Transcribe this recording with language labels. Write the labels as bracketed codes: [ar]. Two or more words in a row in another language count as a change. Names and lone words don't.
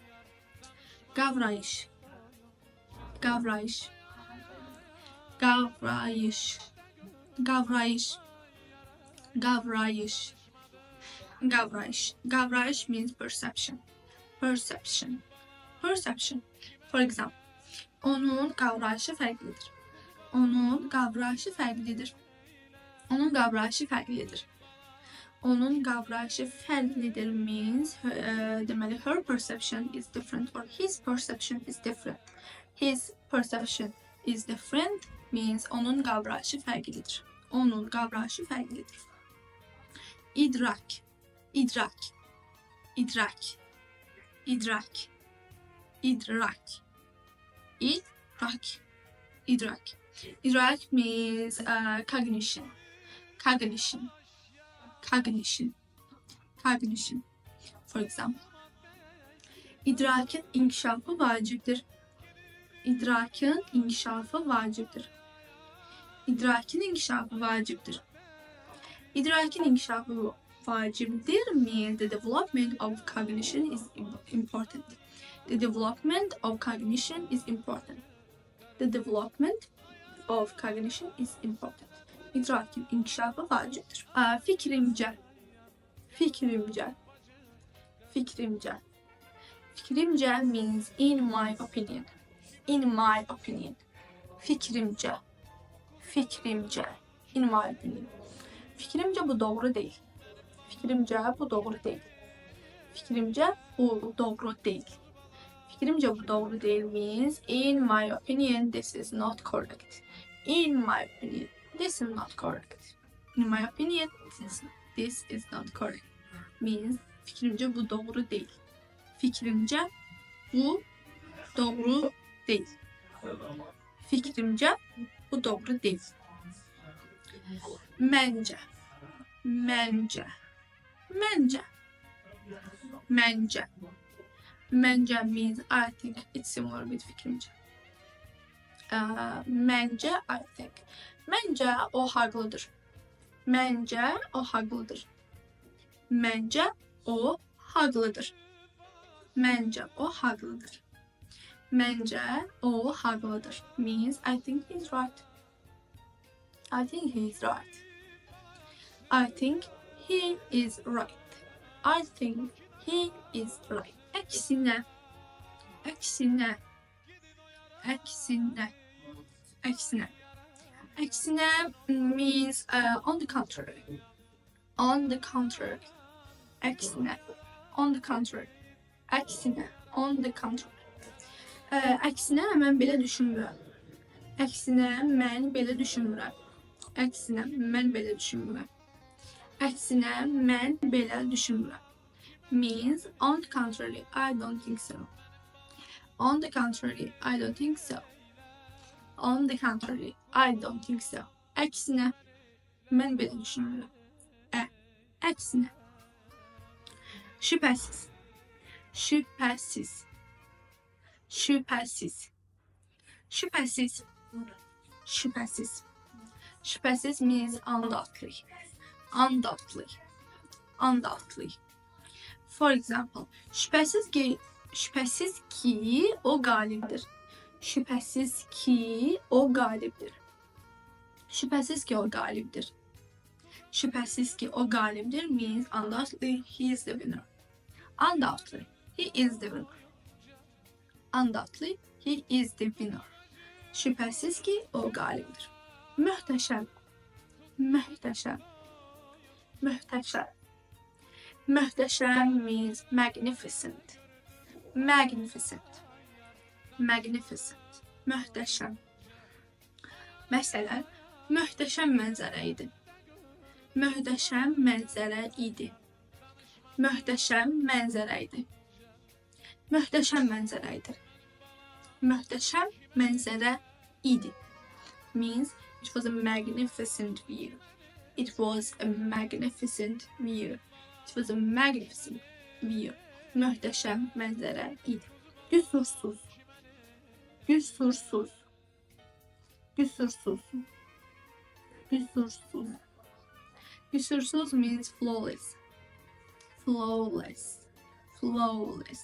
[az] Gavrayish. Gavrayish. Gavrayish. Gavrayish. Gavrayish. Gavrayish. [en] Gavrayish means perception. Perception. Perception. For example, [az] onun qavrayışı fərqlidir. Onun qavrayışı fərqlidir. Onun qavrayışı fərqlidir. Onun qavrayışı fərqlidir [en] means deməli her perception is different or his perception is different. His perception is different means [az] onun qavrayışı fərqlidir. Onun qavrayışı fərqlidir. İdrak. İdrak. İdrak. İdrak. İdrak. İdrak. İdrak. İdrak [en] means cognition. Cognition. Cognition. Cognition. For example, [az] idrakin inkişafı vacibdir. İdrakin inkişafı vacibdir. İdrakin inkişafı vacibdir. İdrakin inkişafı vacibdir [en] means the development of cognition is important. The development of cognition is important. The development of cognition is important. [az] İdrakin inkişafı vacibdir. [tr] Fikrimce. Fikrimce. Fikrimce. [en] Fikrimce means in my opinion. In my opinion. [tr] Fikrimce. Fikrimce. [en] In my opinion. [tr] Fikrimce bu doğru değil. Fikrimce bu doğru değil. Fikrimce bu doğru değil. Fikrimce bu doğru değil [en] means in my opinion this is not correct. In my opinion this is not correct. In my opinion this is not correct means [tr] fikrimce bu doğru değil. Fikrimce bu doğru değil. Fikrimce bu doğru değil. [az] Məncə. Məncə. Məncə. Məncə. [en] Məncə means I think it's similar with fikrimce. Məncə I think. [az] Məncə o haqlıdır. Məncə o haqlıdır. Məncə o haqlıdır. Məncə o haqlıdır. Məncə o haqlıdır [en] means I think he's right. I think he's right. I think he is right. I think he is right. [az] Əksine. Əksine. Əksine. Əksine. [en] Əksine means on the contrary. On the contrary. Əksine. On the contrary. Əksine. On the contrary. [az] Əksinə mən belə düşünmürəm. Əksinə mən belə düşünmürəm. Əksinə mən belə düşünmürəm. Əksinə mən belə düşünmürəm [en] means on the contrary I don't think so. On the contrary I don't think so. On the contrary I don't think so. [az] Əksinə mən belə düşünmürəm. Əksinə. Şübhəsiz. Şübhəsiz. Şübhəsiz. Şübhəsiz. Şübhəsiz. [en] Şübhəsiz means undoubtedly. Undoubtedly. Undoubtedly. For example, [az] şübhəsiz ki o qalibdir. Şübhəsiz ki o qalibdir. Şübhəsiz ki o qalibdir. Şübhəsiz ki o qalibdir [en] means undoubtedly he is the winner. Undoubtedly he is the winner. Undoubtedly he is the winner. [az] Şübhəsiz ki o qalibdir. Möhtəşəm. Möhtəşəm. Möhtəşəm. [en] Möhtəşəm means magnificent. Magnificent. magnificent, [az] möhtəşəm. Məsələn, möhtəşəm mənzərə idi. Möhtəşəm mənzərə idi. Möhtəşəm mənzərə idi. Möhtəşəm mənzərə idi. Möhtəşəm mənzərə idi. [en] Means it was a magnificent view. It was a magnificent view. It was a magnificent view. [az] Möhtəşəm mənzərə idi. Qüsursuz. Qüsursuz. Qüsursuz. Qüsursuz. Qüsursuz [en] means flawless. Flawless. Flawless.